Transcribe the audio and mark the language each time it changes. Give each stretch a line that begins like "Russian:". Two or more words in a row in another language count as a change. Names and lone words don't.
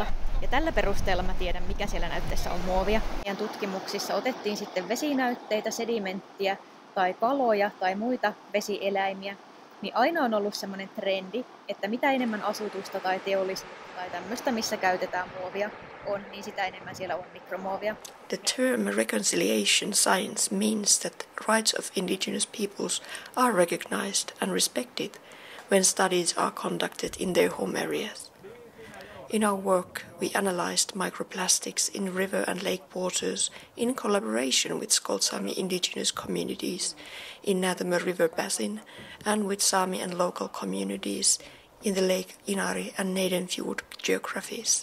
Finnish: Ja tällä perusteella mä tiedän, mikä siellä näytteessä on muovia. Meidän tutkimuksissa otettiin sitten vesinäytteitä, sedimenttiä tai kaloja tai muita vesieläimiä. Niin aina on ollut semmoinen trendi, että mitä enemmän asutusta tai teollisuutta tai tämmöistä, missä käytetään muovia on, niin sitä enemmän siellä on mikromuovia.
English: The term reconciliation science means that rights of indigenous peoples are recognized and respected when studies are conducted in their home areas. In our work, we analyzed microplastics in river and lake waters in collaboration with Skolt Sami indigenous communities in Näätämö River Basin and with Sami and local communities in the Lake Inari and Neidenfjord geographies.